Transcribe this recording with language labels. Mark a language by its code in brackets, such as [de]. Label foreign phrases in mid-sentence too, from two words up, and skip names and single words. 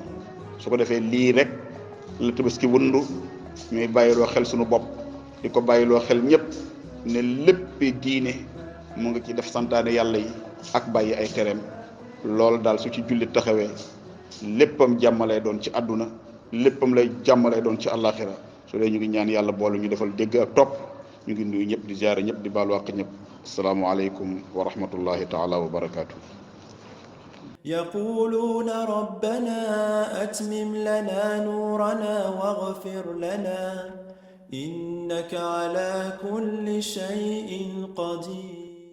[wo] su ko defee lii rek la tabaski wundu ñooy bàyyiloo xel suñu bopp di ko bàyyiloo xel ñëpp ne lépp diine mu ngi ci def santaane yàlla yi ak bàyyi ay tereem. loolu daal su ci jullit taxawee léppam jàmmalay doon ci àdduna léppam lay jàmmalay doon ci àllaaxira su dee ñu ngi ñaan yàlla boolu ñu defal dégg ak topp ñu ngi nuyu ñëpp di ziyaare ñëpp di baalu àq ñëpp. [ar] السلام عليكم ورحمة الله تعالى وبركاته. يقولون ربنا أتمم لنا نورنا واغفر لنا إنك على كل شيء قدير